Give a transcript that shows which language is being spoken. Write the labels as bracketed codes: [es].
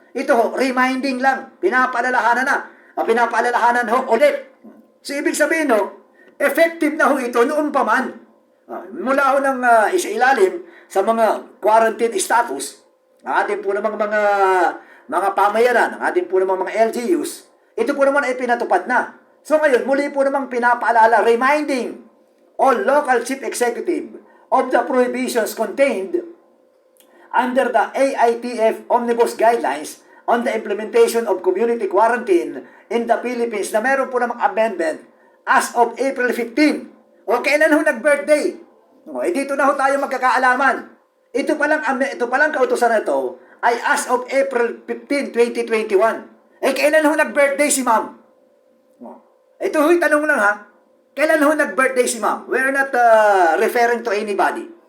[tl] Ito ho, reminding lang, pinapaalalahanan ho ulit. So ibig sabihin ho, effective na ho ito noon pa man. Mula ho ng isailalim sa mga quarantine status, ang ating po namang mga pamayaran, ang ating po namang mga LGUs, ito po naman ay pinatupad na. So ngayon, muli po namang pinapaalala, [en] reminding all local chief executive of the prohibitions contained under the AITF Omnibus Guidelines on the implementation of community quarantine in the Philippines [tl] na meron po namang [en] amendment as of April 15. [tl] O kailan ho nag-birthday? Dito na ho tayo magkakaalaman. Ito palang kautusan na ito ay as of April 15, 2021. Kailan ho nag-birthday si ma'am? Ito ho'y tanong lang ha. Kailan ho nag-birthday si ma'am? [en] We're not referring to anybody.